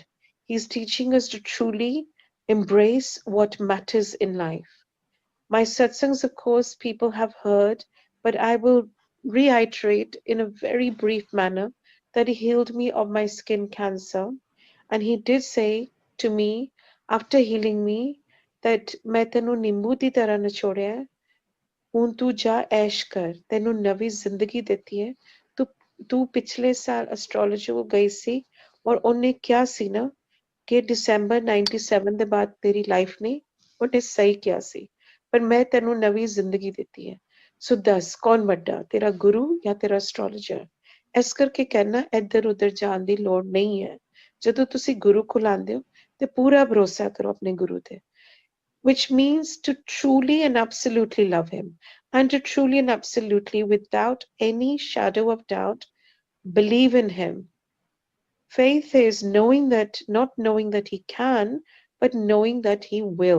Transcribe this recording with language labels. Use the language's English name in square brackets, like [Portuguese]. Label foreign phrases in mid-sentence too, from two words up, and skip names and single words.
[English] He's teaching us to truly embrace what matters in life. My satsangs, of course, people have heard, but I will reiterate in a very brief manner that He healed me of my skin cancer. And He did say to me, after healing me, that [Punjabi] ਮੈਂ ਤੈਨੂੰ ਨਿੰਬੂ ਦੀ ਤਰ੍ਹਾਂ ਨਿਚੋੜਿਆ ਹੈ, ਹੁਣ ਤੂੰ ਜਾ ਐਸ਼ ਕਰ, ਤੈਨੂੰ ਨਵੀਂ ਜ਼ਿੰਦਗੀ ਦੇਤੀ ਹੈ. ਤੂੰ ਤੂੰ ਪਿਛਲੇ ਸਾਲ ਐਸਟ੍ਰੋਲੋਜੀ ਕੋ ਗਈ ਸੀ ਔਰ ਉਹਨੇ ਕਿਹਾ ਸੀ ਨਾ ਕਿ December 97 ਦੇ ਬਾਅਦ ਤੇਰੀ ਲਾਈਫ ਨੇ ਉਹਨੇ ਸਹੀ ਕਿਹਾ ਸੀ, ਪਰ ਮੈਂ ਤੈਨੂੰ ਨਵੀਂ ਜ਼ਿੰਦਗੀ ਦਿੱਤੀ ਹੈ. ਸੋ ਦੱਸ ਕੌਣ ਵੱਡਾ, ਤੇਰਾ ਗੁਰੂ ਜਾਂ ਤੇਰਾ ਐਸਟ੍ਰੋਲੋਜਰ? ਇਸ ਕਰਕੇ ਕਹਿਣਾ ਇੱਧਰ ਉੱਧਰ ਜਾਣ ਦੀ ਲੋੜ ਨਹੀਂ ਹੈ. ਜਦੋਂ ਤੁਸੀਂ ਗੁਰੂ ਕੋਲ ਆਉਂਦੇ ਹੋ ਤੇ ਪੂਰਾ ਭਰੋਸਾ ਕਰੋ ਆਪਣੇ ਗੁਰੂ ਤੇ, [English] which means to truly and absolutely love Him, and to truly and absolutely, without any shadow of doubt, believe in Him. Faith is knowing that, not knowing that He can, but knowing that He will.